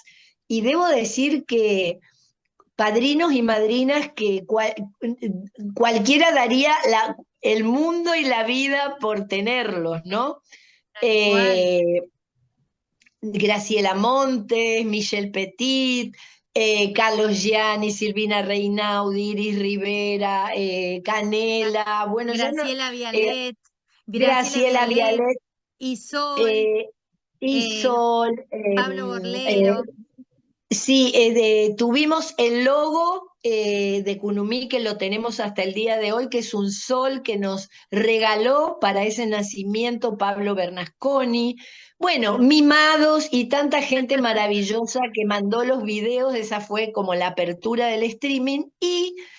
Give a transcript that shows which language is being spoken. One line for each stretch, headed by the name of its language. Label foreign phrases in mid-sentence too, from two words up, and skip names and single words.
Spanish: Y debo decir que padrinos y madrinas que cualquiera daría el mundo y la vida por tenerlos, ¿no? Tal cual. Eh, Graciela Montes, Michelle Petit, Carlos Gianni, Silvina Reinaudi, Iris Rivera, Gra- Canela, bueno, yo no, Graciela eh, Vialet, Graciela Graciela Vialet, Vialet, Isol, eh, eh, Isol, Pablo Borlero. sí, tuvimos el logo de Kunumí, que lo tenemos hasta el día de hoy, que es un sol que nos regaló para ese nacimiento Pablo Bernasconi. Bueno, mimados y tanta gente maravillosa que mandó los videos, esa fue como la apertura del streaming, y